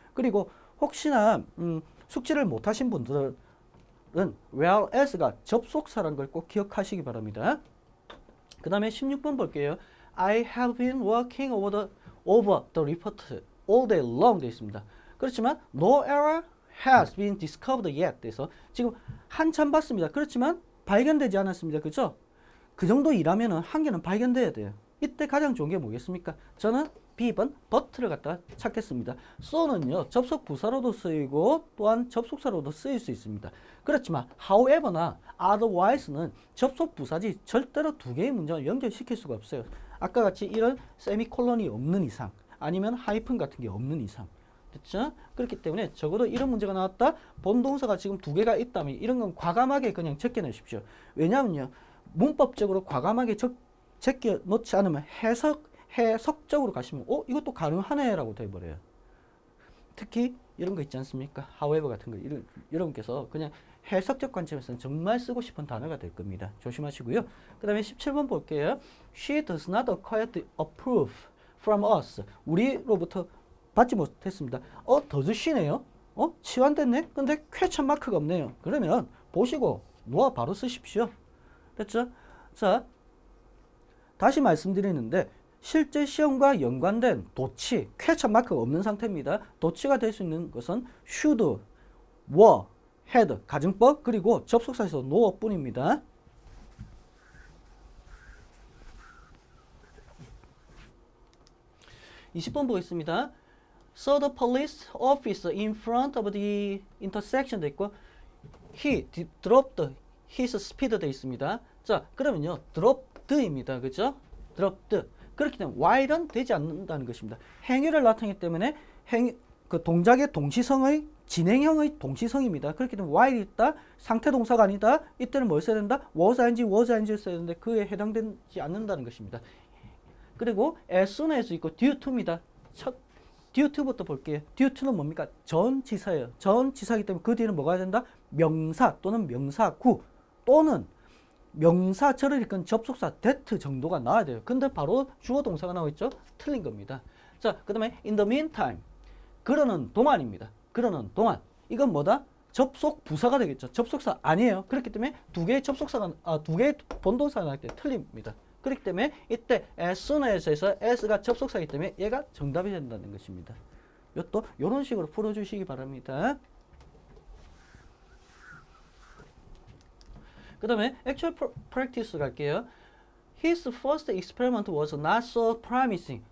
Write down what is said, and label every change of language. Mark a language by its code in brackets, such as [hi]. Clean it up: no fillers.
[ko] 그리고 혹시나 숙지를 못하신 분들은 whereas가 접속사라는 걸 꼭 기억하시기 바랍니다. 그 다음에 16번 볼게요. [en] I have been working over the report all day long [ko] 되어 있습니다. 그렇지만 [en] no error has been discovered yet [ko] 돼서 지금 한참 봤습니다. 그렇지만 발견되지 않았습니다. 그죠? 그 정도 일하면은 한 개는 발견돼야 돼요. 이때 가장 좋은 게 뭐겠습니까? 저는 B번 but를 갖다 찾겠습니다. so는요 접속 부사로도 쓰이고 또한 접속사로도 쓰일 수 있습니다. 그렇지만 however나 otherwise는 접속 부사지 절대로 두 개의 문장을 연결시킬 수가 없어요. 아까 같이 이런 세미콜론이 없는 이상 아니면 하이픈 같은 게 없는 이상 됐죠? 그렇기 때문에 적어도 이런 문제가 나왔다. 본동사가 지금 두 개가 있다면 이런 건 과감하게 그냥 제껴내십시오. 왜냐하면요 문법적으로 과감하게 제껴놓지 않으면 해석적으로 가시면 이것도 가능하네 라고 돼버려요. 특히 이런 거 있지 않습니까? however 같은 거 여러분께서 그냥 해석적 관점에서는 정말 쓰고 싶은 단어가 될 겁니다. 조심하시고요. 그 다음에 17번 볼게요. [en] She does not acquire the approve from us. [ko] 우리로부터 받지 못했습니다. does she네요. 치환됐네? 근데 퀘스천 마크가 없네요. 그러면 보시고 놓아 바로 쓰십시오. 됐죠? 자, 다시 말씀드리는데 실제 시험과 연관된 도치, 퀘스천 마크가 없는 상태입니다. 도치가 될 수 있는 것은 should, were, had, 가정법, 그리고 접속사에서 know 뿐입니다. (20번) 보겠습니다. [en] So the police officer in front of the intersection [ko] 돼 있고 [en] he dropped his speed [ko] 돼 있습니다. 자, 그러면요 dropped입니다. 그죠? dropped. 그렇기 때문에 while은 되지 않는다는 것입니다. 행위를 나타내기 때문에 그 동작의 동시성의 진행형의 동시성입니다. 그렇기 때문에 while이 있다. 상태 동사가 아니다. 이때는 뭘 써야 된다? was ing를 써야 되는데 그에 해당되지 않는다는 것입니다. 그리고 as soon as 있고 due to입니다. due to부터 볼게요. due to는 뭡니까? 전치사예요. 전치사이기 때문에 그 뒤에는 뭐가 된다? 명사 또는 명사구 또는 명사절을 이끈 접속사 that 정도가 나와야 돼요. 근데 바로 주어 동사가 나와 있죠? 틀린 겁니다. 자, 그 다음에 in the meantime 그러는 동안입니다. 그러는 동안 이건 뭐다? 접속 부사가 되겠죠. 접속사 아니에요. 그렇기 때문에 두 개의 본동사가 나올 때 틀립니다. 그렇기 때문에 이때 as soon as에서 as가 접속사이기 때문에 얘가 정답이 된다는 것입니다. 이것도 이런 식으로 풀어주시기 바랍니다. 그 다음에 actual practice 갈게요. [en] His first experiment was not so promising.